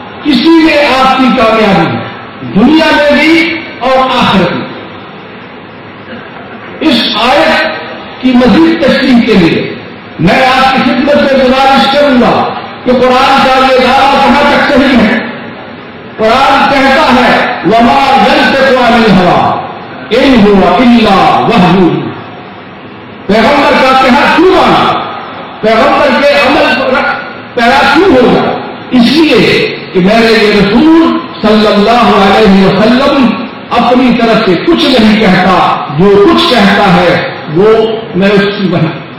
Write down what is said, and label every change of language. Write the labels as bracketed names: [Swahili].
[Urdu] اسی میں آپ کی کامیابی ہے، دنیا میں بھی اور آخرت میں. اس آیت کی مزید تشریح کے لیے میں آپ کی خدمت میں گزارش کروں گا کہ قرآن کا یہ دعویٰ کہاں تک صحیح ہے. قرآن کہتا ہے [Arabic] وما ينطق عن الهوى ان هو الا وحی. [Urdu] پیغمبر کا کہنا کیوں آنا، پیغمبر کے عمل پیرا کیوں ہوگا؟ اس لیے کہ میرے یہ رسول صلی اللہ علیہ وسلم اپنی طرف سے کچھ نہیں کہتا، جو کچھ کہتا ہے وہ میں اس کی وحی.